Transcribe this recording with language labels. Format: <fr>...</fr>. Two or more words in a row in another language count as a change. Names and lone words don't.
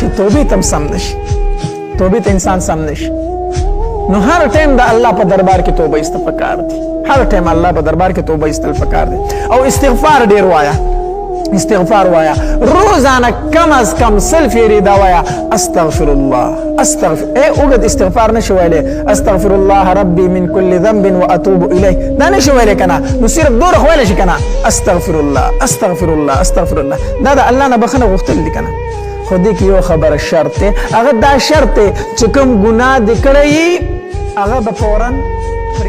<ps>توبې ته هم سم نشي توبې ته انسان سم نشي نو هر ټیم د الله په دربار کې توبه ایستل پکار دي هر ټیم الله په دربار کې توبه ایستل پکار دي او استغفار ډیر وایا استغفار وایا روزانه کم از کم سل فیری دا وایا</ps> <ar>استغفر الله استغفر</ar> <ps>اوګد استغفار نشو ویلې</ps> <ar>استغفر الله ربي من كل ذنب واتوب اليه</ar> <ps>دا نشو ویلې کنه نو صرف دور خویل شي کنه</ps> <ar>استغفر الله استغفر الله استغفر الله</ar> <ps>دا الله نه بخنه غوښتل دي کنه خو دې کې یو خبره شرط هغه دا شرط چې کوم ګناه دې کړی هغه به فوراً</ps>